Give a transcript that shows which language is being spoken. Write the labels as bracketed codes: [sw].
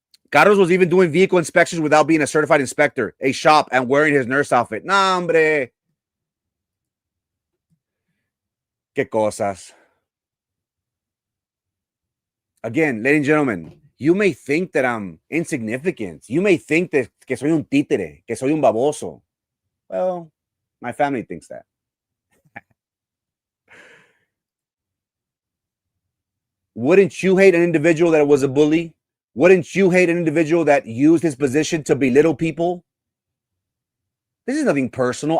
[en] Carlos was even doing vehicle inspections without being a certified inspector, a shop, and wearing his nurse outfit. Nah, hombre. [es] Qué cosas. [en] Again, ladies and gentlemen, you may think that I'm insignificant. You may think [es] que soy un títere, que soy un baboso. [en] Well, my family thinks that. Wouldn't you hate an individual that was a bully? Wouldn't you hate an individual that used his position to belittle people? This is nothing personal.